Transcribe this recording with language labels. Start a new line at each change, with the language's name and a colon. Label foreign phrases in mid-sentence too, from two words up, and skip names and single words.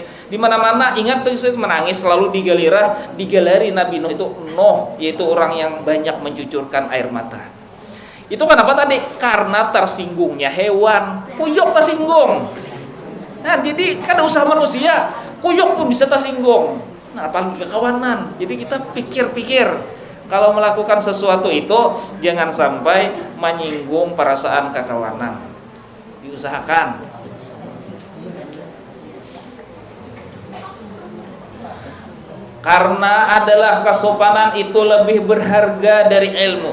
Indonesian: Di mana-mana ingat kisah itu menangis, lalu digalari Nabi Nuh itu Nuh, yaitu orang yang banyak mencucurkan air mata. Itu kenapa tadi? Karena tersinggungnya hewan. Kuyuk tersinggung. Nah, jadi kan usaha manusia, kuyuk pun bisa tersinggung. Nah, apalagi kekawanan. Jadi kita pikir-pikir kalau melakukan sesuatu itu jangan sampai menyinggung perasaan kekawanan. Diusahakan. Karena adalah kesopanan itu lebih berharga dari ilmu.